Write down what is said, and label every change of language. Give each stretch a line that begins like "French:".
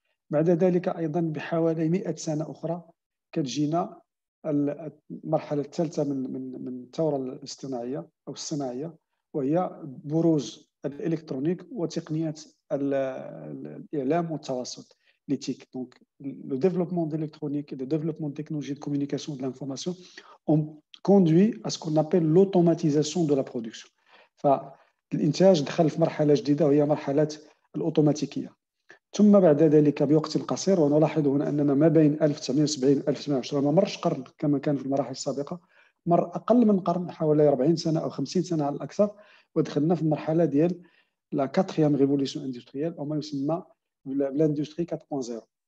Arabic: بعد ذلك أيضا بحوالي 100 سنة أخرى كتجينا المرحلة الثالثة من الثورة الاصطناعية أو الصناعية، وهي بروز الإلكترونيك وتقنيات الإعلام والتواصل.
French: l'éthique. Donc, le développement de l'électronique et le développement de technologies de communication de l'information ont conduit à ce qu'on appelle l'automatisation de la production.
Arabic: فالإنتاج دخل في مرحلة جديدة وهي مرحلة الأوتوماتيكية. ثم بعد ذلك بوقت قصير، ونلاحظ هنا أننا ما بين 1970 و 1910 ما مرش قرن كما كان في المراحل السابقة، مر أقل من قرن، حوالي 40 سنة أو 50 سنة على الأكثر، ودخلنا في المرحلة ديال لا 4e ريفوليسيون اندستريال أو ما يسمى بالاندستري 4.0.